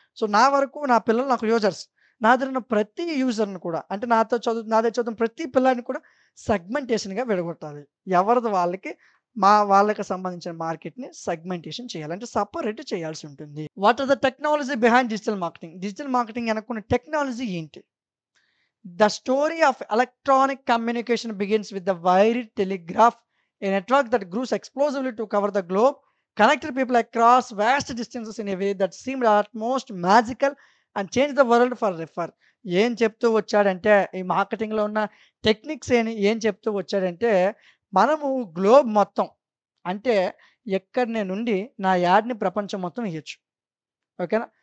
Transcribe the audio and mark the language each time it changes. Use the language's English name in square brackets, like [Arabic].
[Telugu] So, నా వరకు నా పిల్లలు నాకు యూజర్స్. నా దగ్గర ఉన్న ప్రతి యూజర్‌ని కూడా అంటే నా దగ్గర చదువుతున్న ప్రతి పిల్లాడిని కూడా సెగ్మెంటేషన్‌గా విడగొట్టాలి. ఎవరిది వాళ్ళకి వాళ్ళకి సంబంధించిన మార్కెట్‌ని సెగ్మెంటేషన్ చేయాలి. అంటే సెపరేట్ చేయాల్సి ఉంటుంది. [English] What are the technology behind digital marketing? [Telugu] Digital marketing వెనకున్న టెక్నాలజీ ఏంటి? [English] The story of electronic communication begins with the wired telegraph, a network that grew explosively to cover the globe, connected people across vast distances in a way that seemed almost magical and changed the world forever. [Telugu] ఏం చెప్తూ వచ్చాడంటే ఈ మార్కెటింగ్‌లో ఉన్న techniques ఏం చెప్తూ వచ్చాడంటే మనము globe మొత్తం అంటే ఎక్కడి నుండి నా యాడ్‌ని ప్రపంచం మొత్తం ఇయ్యొచ్చు. ఓకేనా?